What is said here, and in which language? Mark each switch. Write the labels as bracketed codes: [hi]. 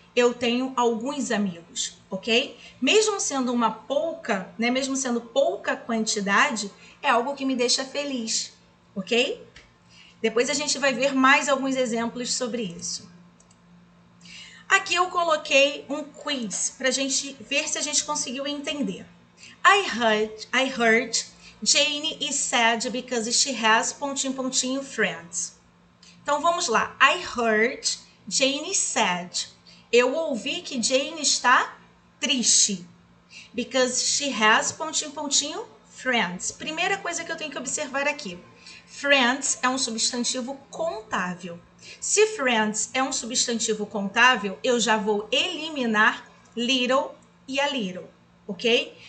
[pt] Eu tenho alguns amigos, ok? Mesmo sendo uma pouca, né? Mesmo sendo pouca quantidade, é algo que me deixa feliz, ok? Depois a gente vai ver mais alguns exemplos sobre isso. Aqui eu coloquei um quiz para a gente ver se a gente conseguiu entender. [en] I heard Jane is sad because she has ... friends. [pt] Então vamos lá. [en] I heard Jane is sad. [pt] Eu ouvi que Jane está triste. [en] Because she has ... friends. [pt] Primeira coisa que eu tenho que observar aqui. Friends é um substantivo contável. Se friends é um substantivo contável, eu já vou eliminar little e a little, ok?